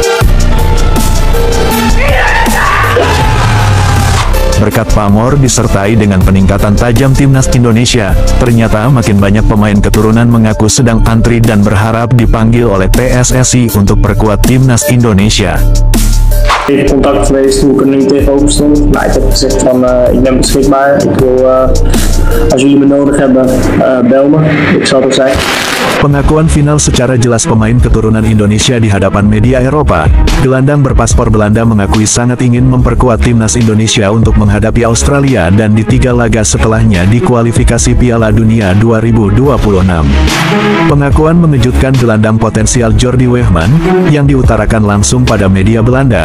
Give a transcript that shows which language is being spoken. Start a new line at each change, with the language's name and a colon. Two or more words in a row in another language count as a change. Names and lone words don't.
Indonesian: Berkat pamor disertai dengan peningkatan tajam timnas Indonesia, ternyata makin banyak pemain keturunan mengaku sedang antri dan berharap dipanggil oleh PSSI untuk perkuat timnas Indonesia.
Dutch: Ik heb contact geweest toen ik er nu tegenover stond. Maar ik heb gezegd van ik ben beschikbaar. Ik wil als jullie me nodig hebben, bel me. Ik zal er zijn.
Indonesian: Pengakuan final secara jelas pemain keturunan Indonesia di hadapan media Eropa. Gelandang berpaspor Belanda mengakui sangat ingin memperkuat timnas Indonesia untuk menghadapi Australia dan di 3 laga setelahnya di kualifikasi Piala Dunia 2026. Pengakuan mengejutkan gelandang potensial Jordi Weghman yang diutarakan langsung pada media Belanda.